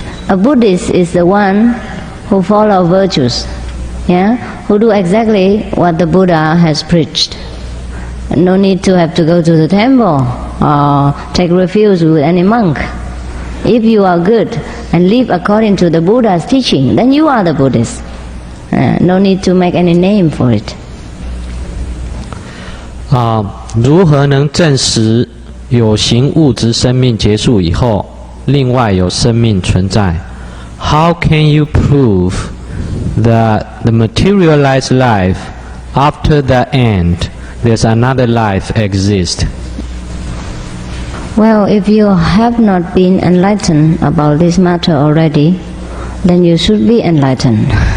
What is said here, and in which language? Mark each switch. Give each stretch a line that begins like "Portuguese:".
English: A Buddhist is the one who follows virtues, who do exactly what the Buddha has preached. No need to have to go to the temple or take refuge with any monk. If you are good and live according to the Buddha's teaching, then you are the Buddhist. No need to make any name for it.
Chinese: 如何能证实有形物质生命结束以后，另外有生命存在？
English: How can you prove that the materialized life, after the end, there's another life exists? Well, if you have not been enlightened about this matter already, then you should be enlightened.